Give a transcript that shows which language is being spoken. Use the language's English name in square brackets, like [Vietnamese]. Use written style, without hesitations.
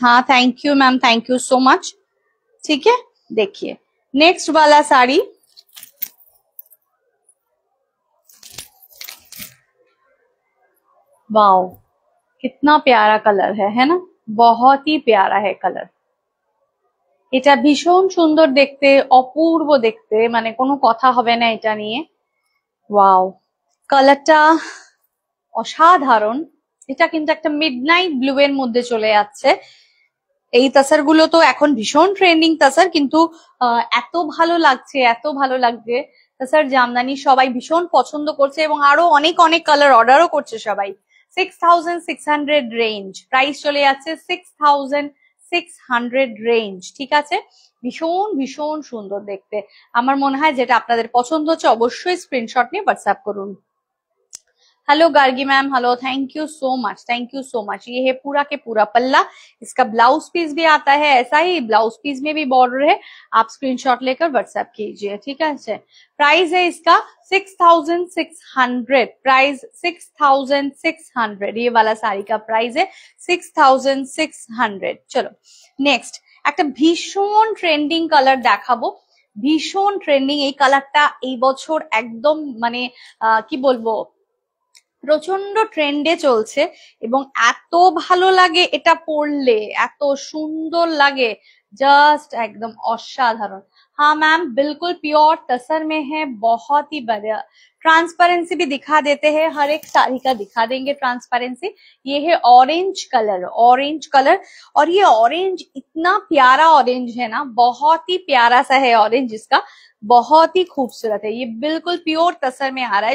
[Hindi] हाँ thank you ma'am, thank you so much. ठीक है, देखिए नेक्स्ट वाला साड़ी। वाओ, कितना प्यारा कलर है ना, बहुत ही प्यारा है कलर। [Bangla] এটা ভীষণ সুন্দর দেখতে, অপূর্ব দেখতে, মানে কোনো কথা হবে না এটা নিয়ে। ওয়াও, কালারটা অসাধারণ। এটা কিন্তু একটা মিডনাইট ব্লু এর মধ্যে চলে যাচ্ছে। এই তাসার গুলো তো এখন ভীষণ ট্রেন্ডিং তাসার, কিন্তু এত ভালো লাগছে, এত ভালো লাগছে। তাসার জামদানি সবাই ভীষণ পছন্দ করছে এবং আরো অনেক অনেক কালার অর্ডারও করছে সবাই। 6600 রেঞ্জ, প্রাইস চলে যাচ্ছে 6600 রেঞ্জ। ঠিক আছে, ভীষণ ভীষণ সুন্দর দেখতে। আমার মনে হয় যেটা আপনাদের পছন্দ হচ্ছে অবশ্যই স্ক্রিনশট নিয়ে হোয়াটসঅ্যাপ করুন। [Hindi] Hello Gargi ma'am, hello, thank you so much, thank you so much. ये है पूरा के पूरा पल्ला, इसका ब्लाउज पीस भी आता है ऐसा ही, ब्लाउज पीस में भी बॉर्डर है। आप स्क्रीनशॉट लेकर व्हाट्सएप कीजिए। ठीक है, प्राइस है इसका 6600। प्राइस 6600, ये वाला साड़ी का प्राइस है 6600। चलो नेक्स्ट [Bangla] একটা ভীষণ ট্রেন্ডিং কালার দেখাবো, ভীষণ ট্রেন্ডিং এই কালারটা এই বছর একদম মানে কি বলবো, প্রচন্ড ট্রেন্ডে চলছে এবং এত ভালো লাগে এটা পরলে, এত সুন্দর লাগে, জাস্ট একদম অসাধারণ। [Hindi] हाँ मैम, बिल्कुल प्योर तसर में है, बहुत ही बढ़िया। ट्रांसपेरेंसी भी दिखा देते हैं, हर एक साड़ी का दिखा देंगे ट्रांसपेरेंसी। ये है ऑरेंज कलर, ऑरेंज कलर, और ये ऑरेंज इतना प्यारा ऑरेंज है ना, बहुत ही प्यारा सा है ऑरेंज इसका, बहुत ही खूबसूरत है। ये बिल्कुल प्योर तसर में आ रहा है।